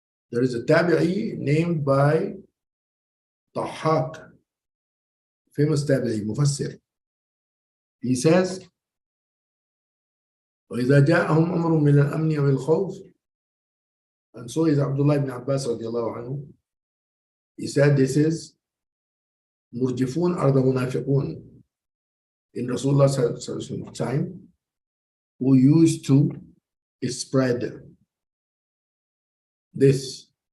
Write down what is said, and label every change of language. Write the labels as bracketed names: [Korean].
[English] There is a tabi'i named by Tahaq, famous tabi'i, mufassir. He says, [Arabic] وَإِذَا جَاءَهُمْ أَمْرٌ مِّنَ الْأَمْنِ وَالْخَوْفِ. [English] And so is Abdullah ibn Abbas radiallahu anhu. He said this is murjifun are the munafiqun in Rasulullah's time who used to spread this.